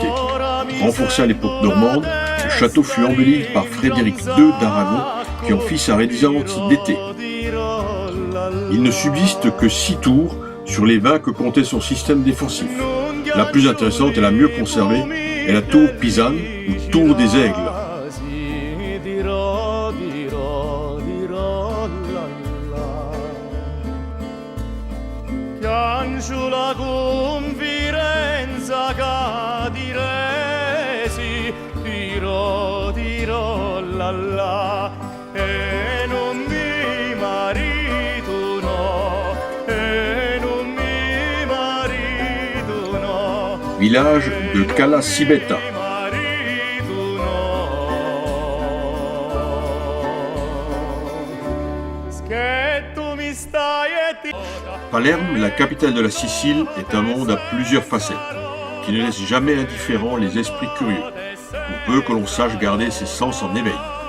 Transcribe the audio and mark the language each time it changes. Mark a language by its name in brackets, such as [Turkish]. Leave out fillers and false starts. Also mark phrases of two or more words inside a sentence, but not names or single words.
[French] Renforcé à l'époque normande, le château fut embelli par Frédéric II d'Aragon qui en fit sa résidence d'été. Il ne subsiste que 6 tours sur les 20 que comptait son système défensif. La plus intéressante et la mieux conservée est la tour pisane ou tour des aigles. [Italian] Piangula con Firenza che diresi, dirò la la, e non mi marito no, e non mi marito no. [French] Village de Cala Sibetta. Palerme, la capitale de la Sicile, est un monde à plusieurs facettes, qui ne laisse jamais indifférents les esprits curieux, pour peu que l'on sache garder ses sens en éveil.